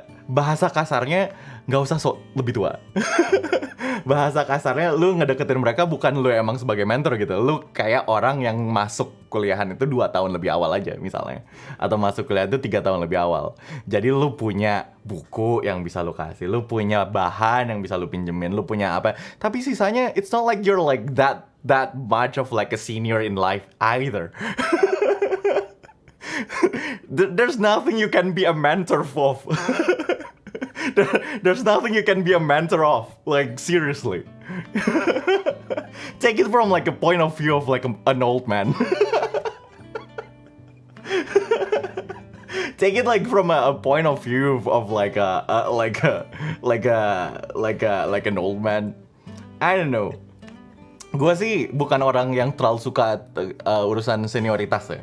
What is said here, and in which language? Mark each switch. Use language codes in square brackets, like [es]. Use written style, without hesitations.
[id] Bahasa kasarnya nggak usah sok lebih tua. Bahasa kasarnya lu ngedeketin mereka bukan lu emang sebagai mentor gitu. Lu kayak orang yang masuk kuliahan itu 2 tahun lebih awal aja misalnya. Atau masuk kuliah itu 3 tahun lebih awal. Jadi lu punya buku yang bisa lu kasih. Lu punya bahan yang bisa lu pinjemin. Lu punya apa. Tapi sisanya [en] it's not like you're like that much of like a senior in life either. There's nothing you can be a mentor for. There's nothing you can be a mentor of. Like seriously. Take it from like a point of view of like an old man. Take it like from a point of view of like an old man. I don't know. [id] Gue sih bukan orang yang terlalu suka urusan senioritas ya.